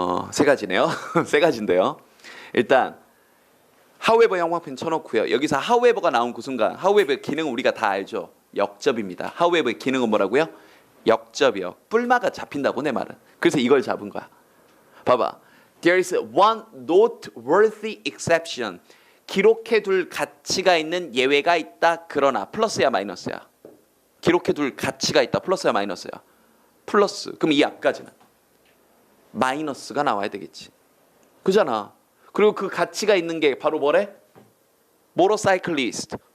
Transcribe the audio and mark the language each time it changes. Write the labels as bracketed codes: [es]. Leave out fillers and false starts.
[ko] 세 가지네요. 세 가지인데요. 일단 however 영화편 쳐놓고요. 여기서 however가 나온 그 순간 however 기능은 우리가 다 알죠. 역접입니다. however의 기능은 뭐라고요? 역접이요. 뿔마가 잡힌다고, 내 말은. 그래서 이걸 잡은 거야. 봐봐. [en] There is one noteworthy exception. [ko] 기록해둘 가치가 있는 예외가 있다. 그러나 플러스야 마이너스야? 기록해둘 가치가 있다. 플러스야 마이너스야? 플러스. 그럼 이 앞까지는 마이너스가 나와야 되겠지. 그잖아. 그리고 그 가치가 있는 게 바로 뭐래? 모터사이클리스트.